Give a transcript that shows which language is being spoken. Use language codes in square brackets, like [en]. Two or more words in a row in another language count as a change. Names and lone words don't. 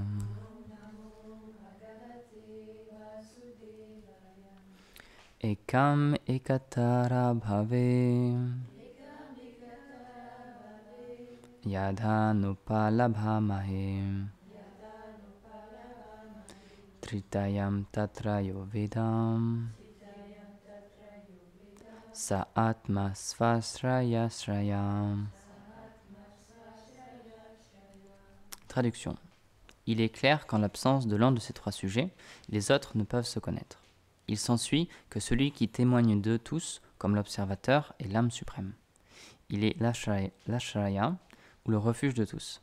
[sa] Ekam ekatara bhave Yadha nupalabhamahe Tritayam tatrayo vedam Sa atma svasraya srayam. [fr] Traduction. Il est clair qu'en l'absence de l'un de ces trois sujets, les autres ne peuvent se connaître. Il s'ensuit que celui qui témoigne d'eux tous, comme l'observateur, est l'âme suprême. Il est l'ashraya, ou le refuge de tous.